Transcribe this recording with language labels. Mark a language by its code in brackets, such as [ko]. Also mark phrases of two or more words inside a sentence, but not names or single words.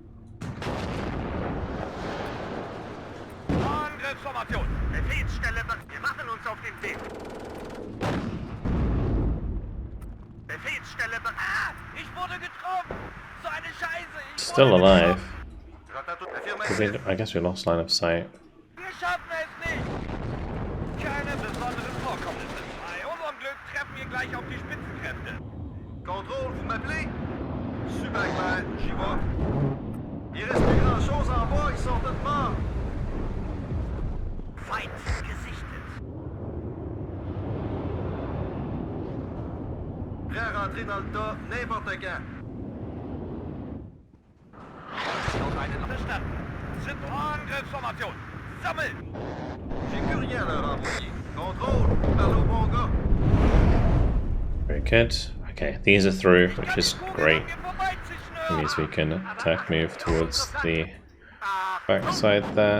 [en] Still alive. I guess we lost line of sight. [fr] Contrôle, vous m'appelez? Super clair, j'y vais. Il reste plus grand chose en bas, ils sont tous morts. [de] Feind gesichtet. [fr] Prêt à rentrer dans le tas n'importe quand. [de] Noch einen verstanden. Sind Angriffsformation. Sammeln! [fr] J'ai plus rien à leur envoyer. Contrôle, parle au bon gars. [en] Very good. Okay, these are through, which is great. That means we can attack move towards the backside there.